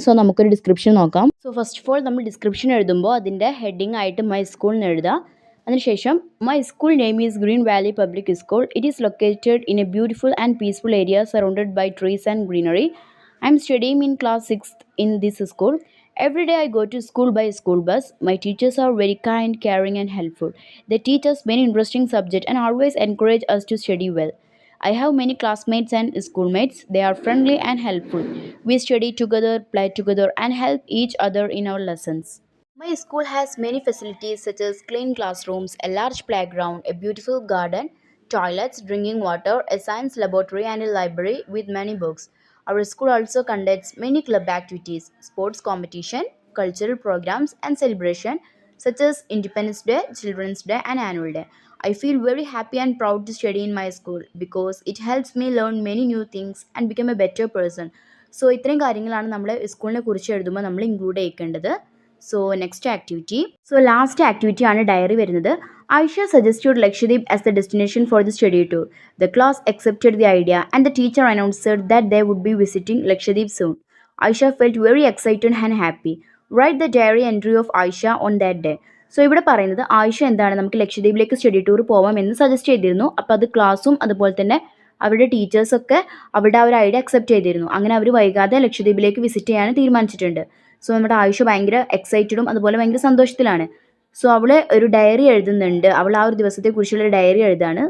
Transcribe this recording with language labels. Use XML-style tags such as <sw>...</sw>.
<ml>So നമുക്കൊരു description നോക്കാം. So first of all നമ്മൾ ഡിസ്ക്രിപ്ഷൻ എഴുതുമ്പോൾ അതിൻ്റെ ഹെഡിങ് ആയിട്ട് മൈ സ്കൂൾ എന്ന് എഴുതുക.</ml> <en>അതിനുശേഷം my school name is Green Valley Public School. It is located in a beautiful and peaceful area surrounded by trees and greenery. I'm studying in class 6th in this school. Every day I go to school by school bus. My teachers are very kind, caring and helpful. They teach us many interesting subjects and always encourage us to study well. I have many classmates and schoolmates. They are friendly and helpful. We study together, play together and help each other in our lessons. My school has many facilities such as clean classrooms, a large playground, a beautiful garden, toilets, drinking water, a science laboratory and a library with many books. Our school also conducts many club activities, sports competition, cultural programs and celebration such as Independence Day, Children's Day and Annual Day. I feel very happy and proud to study in my school because it helps me learn many new things and become a better person.</en> <ml>So ഇത്രയും കാര്യങ്ങളാണ് നമ്മൾ സ്കൂളിനെ കുറിച്ച് എഴുതുമ്പോൾ നമ്മൾ include ചെയ്യേണ്ടത്. So next activity. So last activity ആണ് diary വരുന്നത്.</ml> <en>Aisha suggested Lakshadweep as the destination for the study tour. The class accepted the idea and the teacher announced that they would be visiting Lakshadweep soon. Aisha felt very excited and happy. Write the diary entry of Aisha on that day.</en> <ml>So ഇവിടെ പറയുന്നത് ആയിഷ എന്താണ് നമുക്ക് ലക്ഷദ്വീപിലേക്ക് study tour പോവാം എന്ന് suggest ചെയ്തിരുന്നു. അപ്പോൾ അത് ക്ലാസ്സും അതുപോലെ തന്നെ അവരുടെ ടീച്ചേഴ്സൊക്കെ അവരുടെ ആ ഒരു ഐഡിയ അക്സെപ്റ്റ് ചെയ്തിരുന്നു. അങ്ങനെ അവർ വൈകാതെ ലക്ഷദ്വീപിലേക്ക് വിസിറ്റ് ചെയ്യാൻ തീരുമാനിച്ചിട്ടുണ്ട്. സോ നമ്മുടെ ആയിഷ ഭയങ്കര എക്സൈറ്റഡും അതുപോലെ ഭയങ്കര സന്തോഷത്തിലാണ്. സോ അവൾ ഒരു ഡയറി എഴുതുന്നുണ്ട്. അവൾ ആ ഒരു ദിവസത്തെക്കുറിച്ചുള്ളൊരു ഡയറി എഴുതാണ്.</ml>